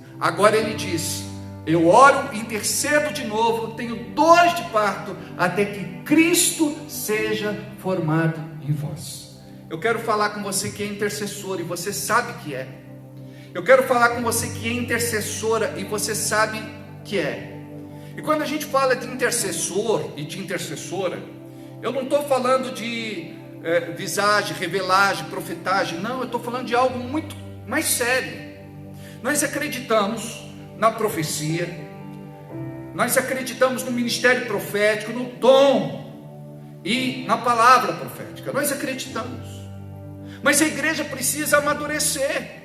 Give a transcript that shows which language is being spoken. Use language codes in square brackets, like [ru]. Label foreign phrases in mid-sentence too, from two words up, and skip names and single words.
[pt] Agora ele diz: eu oro, intercedo de novo, tenho dores de parto, até que Cristo seja formado em vós. Eu quero falar com você que é intercessor, e você sabe que é. Eu quero falar com você que é intercessora, e você sabe que é. E quando a gente fala de intercessor e de intercessora, eu não estou falando de visagem, revelagem, profetagem. Não, eu estou falando de algo muito mais sério. Nós acreditamos na profecia, nós acreditamos no ministério profético, no dom e na palavra profética. Nós acreditamos, mas a igreja precisa amadurecer.